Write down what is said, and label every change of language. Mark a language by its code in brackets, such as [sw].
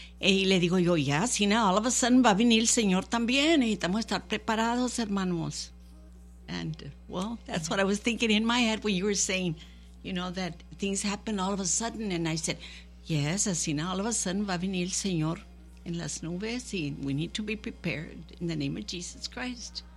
[es] Y le digo yo, ya, sí, [en] now all of a sudden [es] va a venir el Señor también. Necesitamos estar preparados, hermanos. [en] And, well, that's what I was thinking in my head when you were saying, you know, that things happen all of a sudden. And I said, yes, [es] así [en] now all of a sudden [es] va a venir el Señor en las nubes. [en] Y we need to be prepared in the name of Jesus Christ.